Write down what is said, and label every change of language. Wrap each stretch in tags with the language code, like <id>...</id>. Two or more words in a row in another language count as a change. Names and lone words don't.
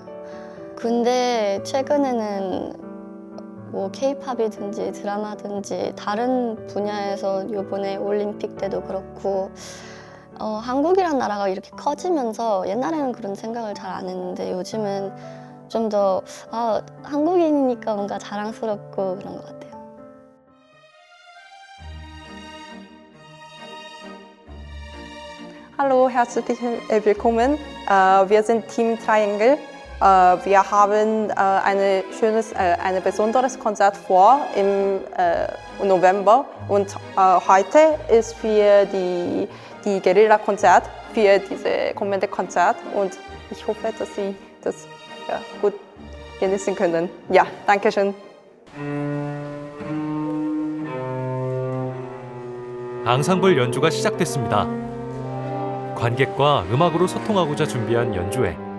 <ko>근데 최근에는 뭐 K-팝이든지 드라마든지 다른 분야에서 이번에 올림픽 때도 그렇고 한국이란 나라가 이렇게 커지면서 옛날에는 그런 생각을 잘 안 했는데 요즘은 좀 더 한국인이니까 뭔가 자랑스럽고 그런 것 같아요.</ko> <de>Hallo, herzlich willkommen. Wir sind Team Triangle. Wir haben ein besonderes Konzert vor im November und heute ist für die Guerilla-Konzert für dieses kommende Konzert und ich hoffe, dass Sie das gut genießen können. Ja, danke schön.</de> <ko>앙상블 연주가 시작됐습니다. 관객과 음악으로 소통하고자 준비한 연주회.</ko>